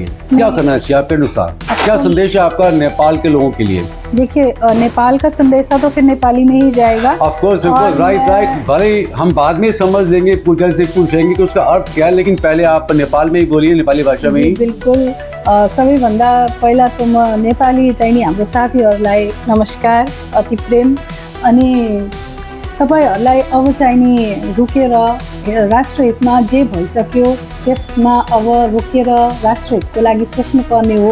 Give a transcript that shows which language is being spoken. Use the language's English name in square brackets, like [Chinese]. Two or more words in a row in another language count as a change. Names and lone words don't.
[Hindi] क्या करना चाहिए आपके अनुसार? क्या संदेश है आपका नेपाल के लोगों के लिए? देखिए, नेपाल का संदेशा तो फिर नेपाली में ही जाएगा। [English] of course, right. [Hindi] भले हम बाद में समझ लेंगे, पूजन से पूछेंगे कि उसका अर्थ क्या है, लेकिन पहले आप नेपाल में ही बोलिए, नेपाली भाषा में ही। बिल्कुल। [Nepali] सबैभन्दा पहिला त म नेपाली चाहिँ नि हाम्रो साथीहरूलाई नमस्कार, अति प्रेम। अनि तपाईँहरूलाई अब चाहिँ नि रुकेर राष्ट्रहितमा जे भइसक्यो त्यसमा अब रोकेर राष्ट्रहितको लागि सोच्नुपर्ने हो।